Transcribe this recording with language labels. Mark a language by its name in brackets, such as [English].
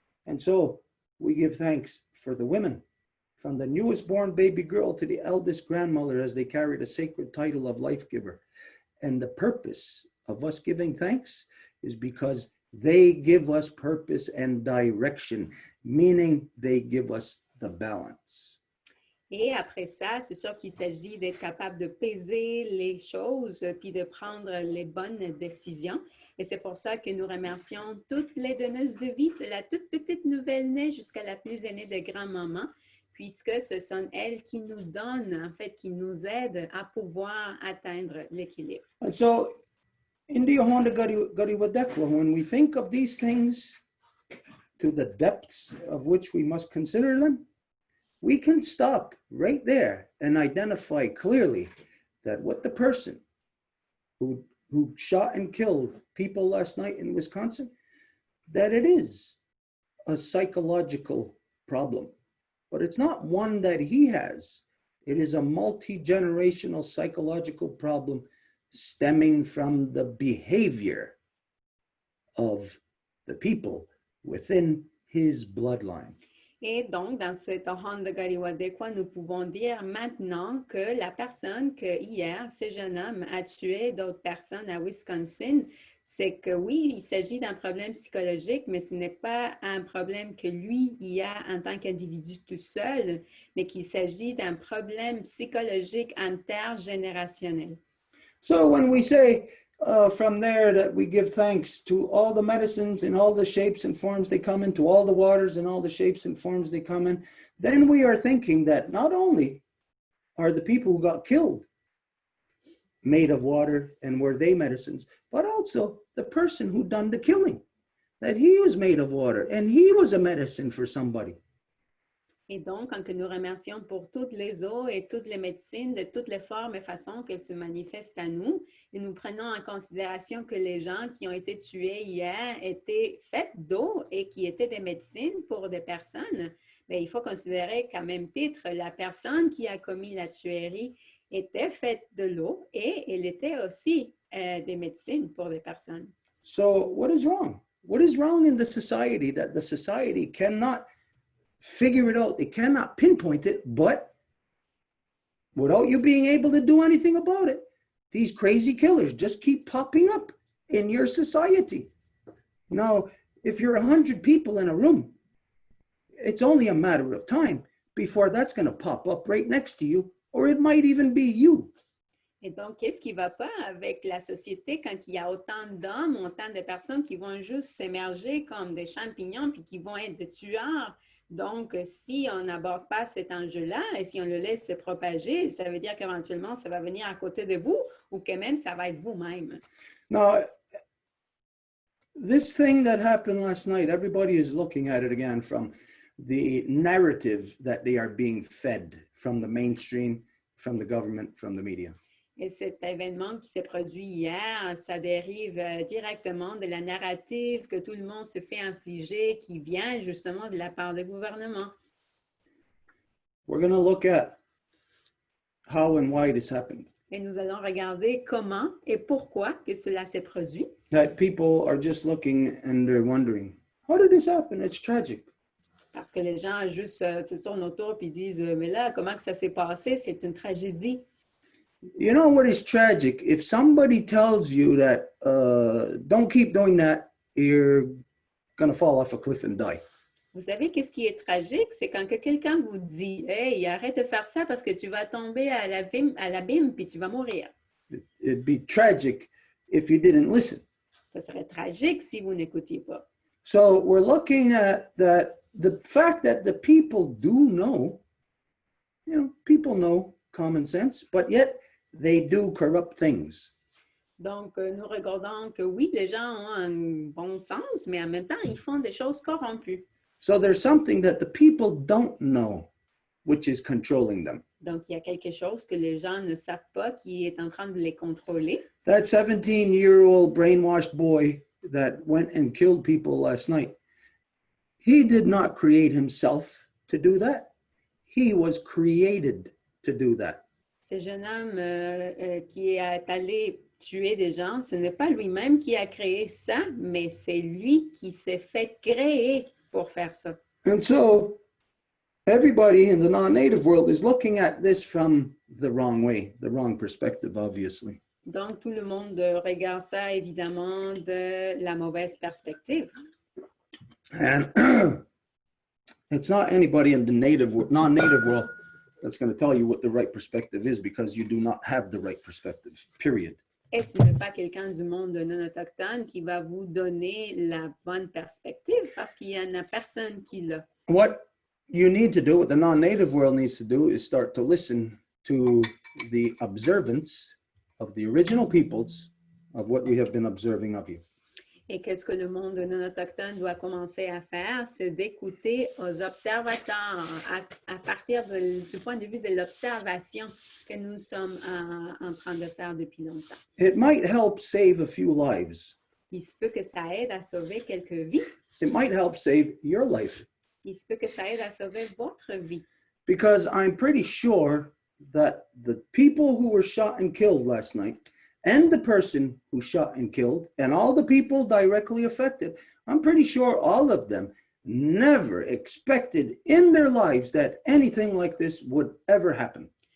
[English] And so we give thanks for the women, from the newest born baby girl to the eldest grandmother as they carry the sacred title of life giver. And the purpose of us giving thanks is because they give us purpose and direction, meaning they give us the balance. [French] Et après ça, c'est sûr qu'il s'agit d'être capable de peser les choses puis de prendre les bonnes décisions. Et c'est pour ça que nous remercions toutes les donneuses de vie, de la toute petite nouvelle-née jusqu'à la plus aînée de grand-maman, puisque ce sont elles qui nous donnent, en fait, qui nous aident à pouvoir atteindre l'équilibre. [English] And so, in the Honda Gadi Wadekwa, when we think of these things to the depths of which we must consider them, we can stop right there and identify clearly that what the person who shot and killed people last night in Wisconsin, that it is a psychological problem. But it's not one that he has. It is a multi-generational psychological problem stemming from the behavior of the people within his bloodline. [French] Et donc, dans cette Honda Gariwadekwa, nous pouvons dire maintenant que la personne que hier, ce jeune homme a tué d'autres personnes à Wisconsin, c'est que oui, il s'agit d'un problème psychologique, mais ce n'est pas un problème que lui, il a en tant qu'individu tout seul, mais qu'il s'agit d'un problème psychologique intergénérationnel. [English] So when we say from there that we give thanks to all the medicines in all the shapes and forms they come in, to all the waters in all the shapes and forms they come in, then we are thinking that not only are the people who got killed made of water and were they medicines, but also the person who done the killing, that he was made of water and he was a medicine for somebody. [French] Et donc, quand nous remercions pour toutes les eaux et toutes les médecines, de toutes les formes et façons qu'elles se manifestent à nous, et nous prenons en considération que les gens qui ont été tués hier étaient faits d'eau et qui étaient des médecines pour des personnes, bien, il faut considérer qu'à même titre, la personne qui a commis la tuerie était faite de l'eau et elle était aussi des médecines pour des personnes. [English] So what is wrong? What is wrong in the society that the society cannot figure it out? They cannot pinpoint it, but without you being able to do anything about it, these crazy killers just keep popping up in your society. Now, if you're 100 people in a room, it's only a matter of time before that's going to pop up right next to you, or it might even be you. [French] Et donc, qu'est-ce qui ne va pas avec la société quand il y a autant d'hommes, autant de personnes qui vont juste s'émerger comme des champignons puis qui vont être des tueurs? Donc, si on n'aborde pas cet enjeu-là et si on le laisse se propager, ça veut dire qu'éventuellement, ça va venir à côté de vous ou que même ça va être vous-même. [English] Now, this thing that happened last night, everybody is looking at it again from the narrative that they are being fed from the mainstream, from the government, from the media. [French] Et cet événement qui s'est produit hier, ça dérive directement de la narrative que tout le monde se fait infliger, qui vient justement de la part du gouvernement. [English] We're going to look at how and why this happened. [French] Et nous allons regarder comment et pourquoi que cela s'est produit. [English] That people are just looking and they're wondering, how did this happen? It's tragic. [French] Parce que les gens juste se tournent autour et disent, mais là, comment que ça s'est passé? C'est une tragédie. [English] You know what is tragic? If somebody tells you that, don't keep doing that, you're going to fall off a cliff and die. [French] Vous savez, qu'est-ce qui est tragique? C'est quand que quelqu'un vous dit, hey, arrête de faire ça parce que tu vas tomber à l'abîme puis tu vas mourir. [English] It'd be tragic if you didn't listen. [French] Ça serait tragique si vous n'écoutiez pas. [English] So we're looking at that, the fact that the people do know, you know, people know common sense, but yet they do corrupt things. [French] Donc, nous regardons que oui, les gens ont un bon sens, mais en même temps, ils font des choses corrompues. [English] So there's something that the people don't know, which is controlling them. [French] Donc, il y a quelque chose que les gens ne savent pas qui est en train de les contrôler. [English] That 17-year-old brainwashed boy that went and killed people last night, he did not create himself to do that. He was created to do that. [French] Ce jeune homme qui est allé tuer des gens, ce n'est pas lui-même qui a créé ça, mais c'est lui qui s'est fait créer pour faire ça. [English] And so everybody in the non-native world is looking at this from the wrong way, the wrong perspective, obviously. [French] Donc, tout le monde regarde ça, évidemment, de la mauvaise perspective. [English] And it's not anybody in the non-native world that's going to tell you what the right perspective is, because you do not have the right perspective, period. [French] Et ce n'est pas quelqu'un du monde non autochtone qui va vous donner la bonne perspective parce qu'il n'y en a personne qui l'a. [English] What you need to do, what the non-native world needs to do, is start to listen to the observance of the original peoples of what we have been observing of you. [French] Et qu'est-ce que le monde non autochtone doit commencer à faire, c'est d'écouter aux observateurs à partir du point de vue de l'observation que nous sommes en train de faire depuis longtemps. [English] It might help save a few lives. [French] Il se peut que ça aide à sauver quelques vies. [English] It might help save your life. [French] Il se peut que ça aide à sauver votre vie. [English] Because I'm pretty sure that the people who were shot and killed last night and the person who shot and killed and all the people directly affected, I'm pretty sure all of them never expected in their lives that anything like this would ever happen.